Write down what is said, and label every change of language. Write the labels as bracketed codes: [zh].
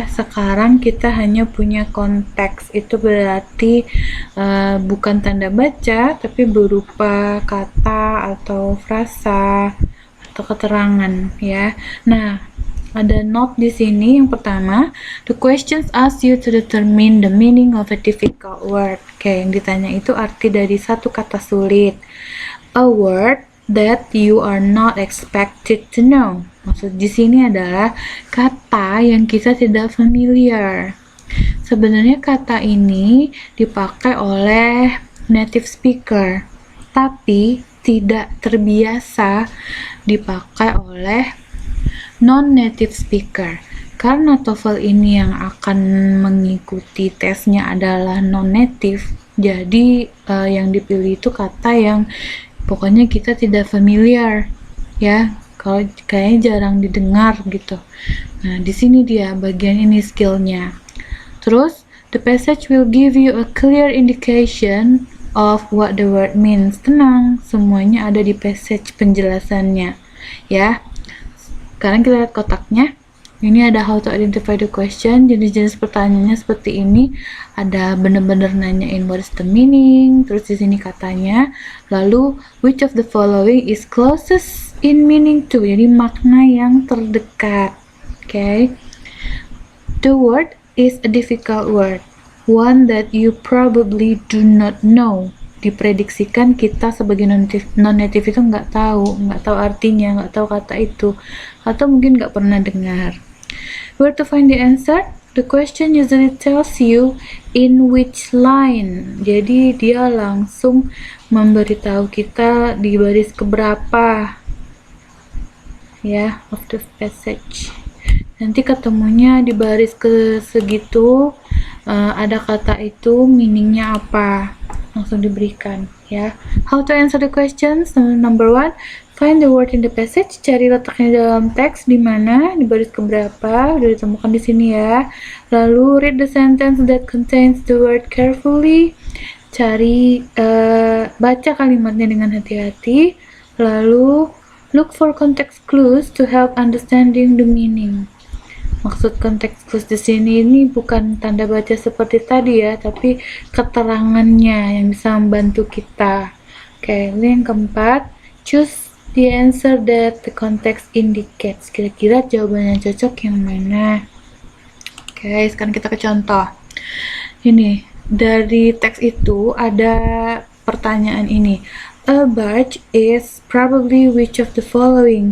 [id] Sekarang kita hanya punya konteks, itu berarti bukan tanda baca, tapi berupa kata atau frasa atau keterangan, ya. Nah, ada note di sini. Yang pertama, [en] the questions ask you to determine the meaning of a difficult word. [id] Oke, yang ditanya itu arti dari satu kata sulit. [en] A word that you are not expected to know. [id] Maksud di sini adalah kata yang kita tidak familiar. Sebenarnya kata ini dipakai oleh native speaker, tapi tidak terbiasa dipakai oleh non-native speaker. Karena TOEFL ini yang akan mengikuti tesnya adalah non-native, jadi yang dipilih itu kata yang pokoknya kita tidak familiar, ya. Kalau kayaknya jarang didengar gitu. Nah, di sini dia bagian ini skillnya. [en] Terus, the passage will give you a clear indication of what the word means. [id] Tenang, semuanya ada di passage penjelasannya, ya. Sekarang kita lihat kotaknya. Ini ada [en] how to identify the question. [id] Jenis-jenis pertanyaannya seperti ini. Ada benar-benar nanyain [en] what is the meaning. [id] Terus di sini katanya. [en] Lalu which of the following is closest in meaning to. [id] Jadi makna yang terdekat. Okay. [en] The word is a difficult word. One that you probably do not know. [id] Diprediksikan kita sebagai non-native itu nggak tahu artinya, nggak tahu kata itu, atau mungkin nggak pernah dengar. [en] Where to find the answer? The question usually tells you in which line. [id] Jadi dia langsung memberitahu kita di baris keberapa, ya, [en] of the passage. [id] Nanti ketemunya di baris ke segitu, ada kata itu meaningnya apa, langsung diberikan, ya. [en] How to answer the questions? Number 1, find the word in the passage. [id] Cari letaknya dalam teks di mana, di baris keberapa, udah ditemukan di sini, ya. [en] Lalu read the sentence that contains the word carefully. [id] Cari baca kalimatnya dengan hati-hati. [en] Lalu look for context clues to help understanding the meaning. [id] Maksud konteks clues di sini ini bukan tanda baca seperti tadi, ya, tapi keterangannya yang bisa membantu kita. Oke, ini yang keempat, [en] choose the answer that the context indicates. [id] Kira-kira jawaban yang cocok yang mana? Oke, sekarang kita ke contoh. Ini dari teks itu ada pertanyaan ini. [en] A barge is probably which of the following?